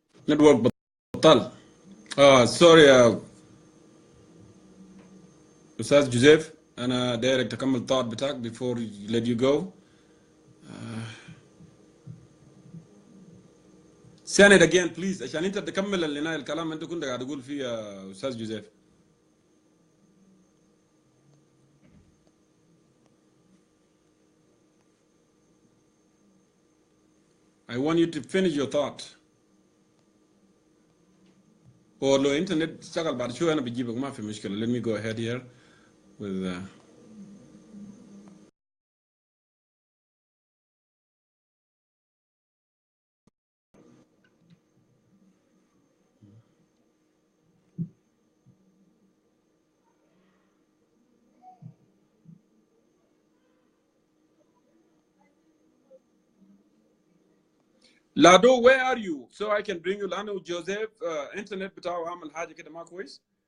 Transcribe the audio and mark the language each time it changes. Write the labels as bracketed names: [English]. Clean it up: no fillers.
[English] network بطل. Sorry أستاذ جوزيف، [Arabic] أنا دايرك تكمل [English] thought بتاعك before you let you go. Say it again please [Arabic] عشان أنت تكمل اللي الكلام أنت كنت قاعد تقول فيه يا أستاذ جوزيف. [English] I want you to finish your thought. [Arabic] Or لو internet تشتغل بعد شوي أنا بجيبك ما في مشكلة. [English] Let me go ahead here with Lado, where are you? So I can bring you Lano Joseph. [Arabic] Internet بتاعه عامل حاجة كده ما كويس.